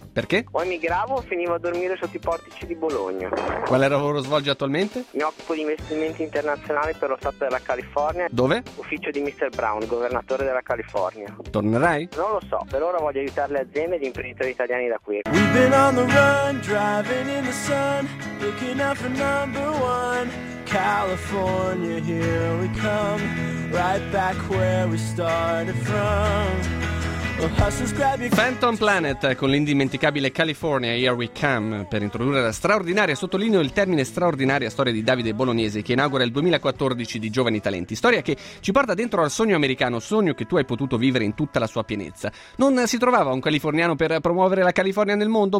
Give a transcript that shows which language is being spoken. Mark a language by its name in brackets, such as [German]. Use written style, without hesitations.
[Italian] Perché? O emigravo o finivo a dormire sotto i portici di Bologna. Quale lavoro svolgi attualmente? Mi occupo di investimenti internazionali per lo stato della California. Dove? Ufficio di Mr. Brown, governatore della California. Tornerai? Non lo so, per ora voglio aiutare le aziende e gli imprenditori italiani da qui. [English] We've been on the run, driving in the sun, looking out for number one, California, here we come, right back where we started from. [Italian] Phantom Planet con l'indimenticabile California, Here We Come, per introdurre la straordinaria, sottolineo il termine straordinaria, storia di Davide Bolognesi che inaugura il 2014 di Giovani Talenti, storia che ci porta dentro al sogno americano, sogno che tu hai potuto vivere in tutta la sua pienezza. Non si trovava un californiano per promuovere la California nel mondo?